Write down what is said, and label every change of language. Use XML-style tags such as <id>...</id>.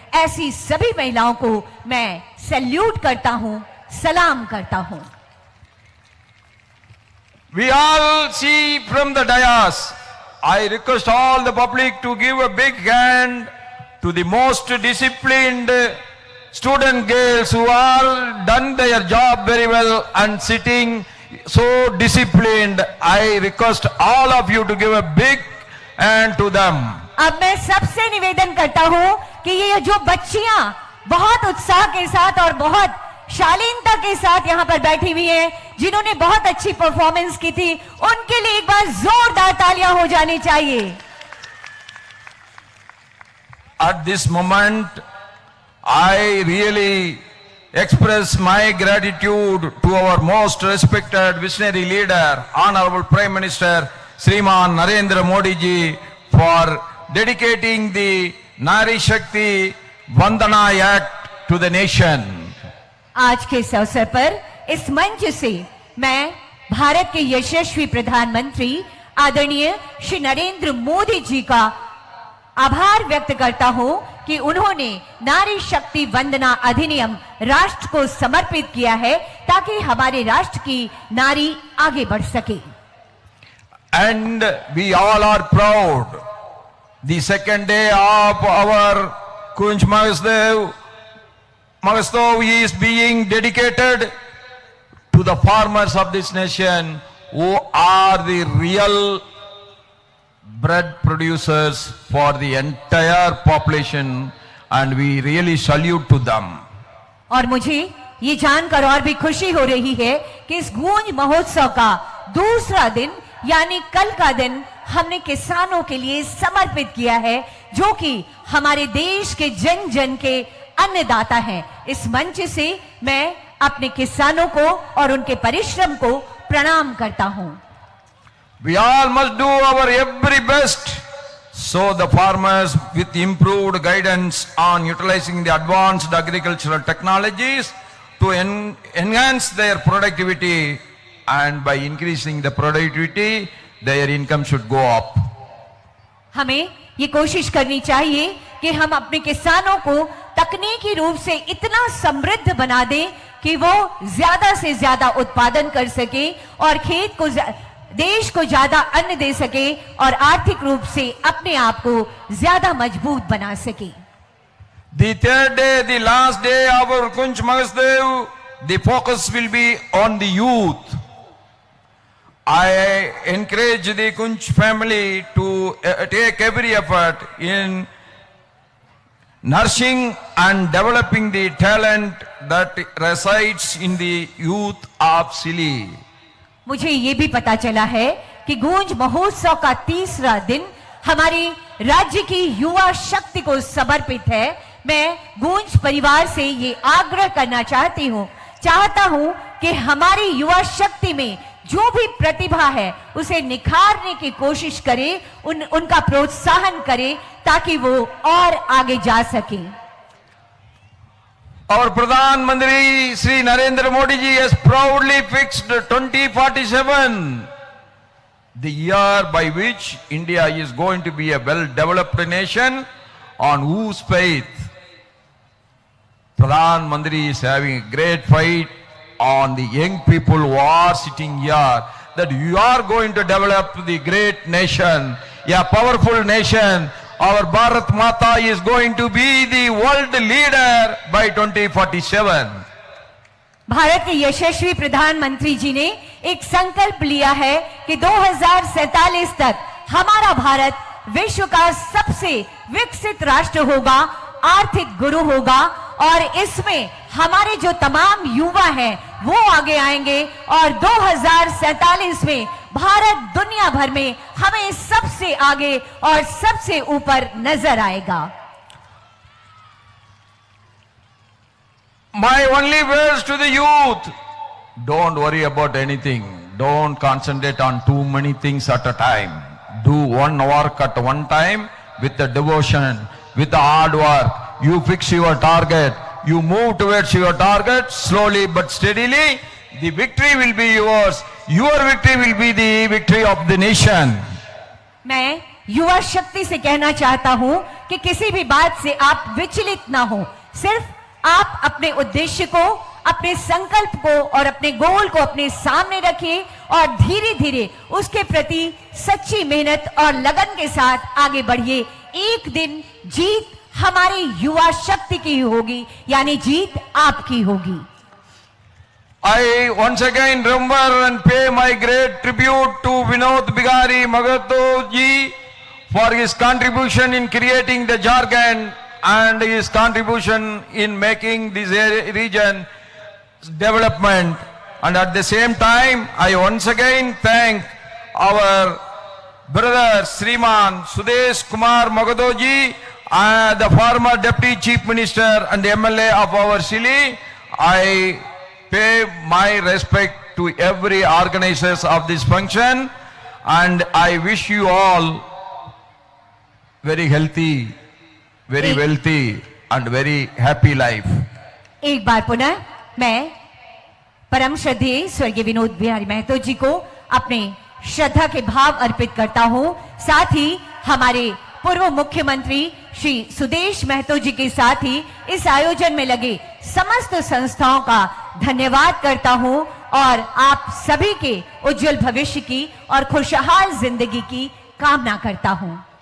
<hi>ऐसी सभी महिलाओं को मैं सैल्यूट करता हूं, सलाम करता हूं।</hi> <en>We all see from the dais. I request all the public to give a big hand to the most disciplined student girls who are done their job very well and sitting so disciplined. I request all of you to give a big hand to them.</en> <hi>अब मैं सबसे निवेदन करता हूं कि ये जो बच्चियां बहुत उत्साह के साथ और बहुत शालीनता के साथ यहाँ पर बैठी हुई हैं, जिन्होंने बहुत अच्छी परफॉर्मेंस की थी, उनके लिए एक बार जोरदार तालियां हो जानी चाहिए।</hi> <en>At this moment, I really express my gratitude to our most respected visionary leader, Honorable Prime Minister Shriman Narendra Modi ji, for dedicating the Nari Shakti Vandana Act to the nation.</en> <hi>आज के इस अवसर पर इस मंच से मैं भारत के यशस्वी प्रधानमंत्री आदरणीय श्री नरेंद्र मोदी जी का आभार व्यक्त करता हूं कि उन्होंने नारी शक्ति वंदना अधिनियम राष्ट्र को समर्पित किया है ताकि हमारे राष्ट्र की नारी आगे बढ़ सके।</hi> <en>And we all are proud. The second day of our Kunj Mahotsav is being dedicated to the farmers of this nation who are the real bread producers for the entire population, and we really salute to them.</en> <hi>और मुझे ये जानकर और भी खुशी हो रही है कि इस गूंज महोत्सव का दूसरा दिन यानी कल का दिन हमने किसानों के लिए समर्पित किया है, जो कि हमारे देश के जन जन के अन्नदाता हैं। इस मंच से मैं अपने किसानों को और उनके परिश्रम को प्रणाम करता हूं।</hi> <en>We all must do our every best so the farmers with improved guidance on utilizing the advanced agricultural technologies to enhance their productivity, and by increasing the productivity their income should go up.</en> <hi>हमें ये कोशिश करनी चाहिए कि हम अपने किसानों को तकनीकी रूप से इतना समृद्ध बना दें कि वो ज्यादा से ज्यादा उत्पादन कर सके और खेत को देश को ज्यादा अन्न दे सके और आर्थिक रूप से अपने आप को ज्यादा मजबूत बना सके।</hi> <en>The third day, the last day of our Kunj Mahotsav, the focus will be on the youth. I encourage the Kunj family to take every effort in nursing and developing the talent that resides in the youth of Sili.</en> <hi>मुझे ये भी पता चला है कि गूंज महोत्सव का तीसरा दिन हमारी राज्य की युवा शक्ति को समर्पित है। मैं गूंज परिवार से ये आग्रह करना चाहता हूं कि हमारी युवा शक्ति में जो भी प्रतिभा है उसे निखारने की कोशिश करे, उनका प्रोत्साहन करे ताकि वो और आगे जा सके।</hi> <en>Our Pradhan Mantri Sri Narendra Modi ji has proudly fixed 2047, the year by which India is going to be a well-developed nation on whose faith Pradhan Mantri is having a great fight on the young people who are sitting here, that you are going to develop the great nation, a powerful nation. Our Bharat Mata is going to be the world leader by 2047.</en> <hi>Bharat के यशस्वी प्रधानमंत्री जी ने एक संकल्प लिया है कि 2047 तक हमारा भारत विश्व का सबसे विकसित राष्ट्र होगा, आर्थिक गुरु होगा और इसमें हमारे जो तमाम युवा हैं वो आगे आएंगे और 2047 में भारत दुनिया भर में हमें सबसे आगे और सबसे ऊपर नजर आएगा।</hi> <en>My only words to the youth: don't worry about anything. Don't concentrate on too many things at a time. Do one work at one time with the devotion, with the hard work. You fix your target. You move towards your target slowly but steadily. The victory will be yours. Your victory will be the victory of the nation.</en> <hi>मैं युवा शक्ति से कहना चाहता हूं कि किसी भी बात से आप विचलित ना हो। सिर्फ आप अपने उद्देश्य को, अपने संकल्प को और अपने गोल को अपने सामने रखिए और धीरे धीरे उसके प्रति सच्ची मेहनत और लगन के साथ आगे बढ़िए। एक दिन जीत हमारी युवा शक्ति की होगी, यानी जीत आपकी होगी।</hi> <en>I once again remember and pay my great tribute to Vinod Bihari Mahato ji for his contribution in creating the Jharkhand and his contribution in making this region development. And at the same time, I once again thank our brother Sriman Sudesh Kumar Mahato ji, the former Deputy Chief Minister and MLA of our Sili. I pay my respect to every organizers of this function and I wish you all very healthy, very wealthy and very happy life.</en> <hi>एक बार पुनः मैं परम श्रद्धेय स्वर्गीय विनोद बिहारी महतो जी को अपने श्रद्धा के भाव अर्पित करता हूं। साथ ही हमारे पूर्व मुख्यमंत्री श्री सुदेश महतो जी के साथ ही इस आयोजन में लगे समस्त संस्थाओं का धन्यवाद करता हूं और आप सभी के उज्जवल भविष्य की और खुशहाल जिंदगी की कामना करता हूं।</hi>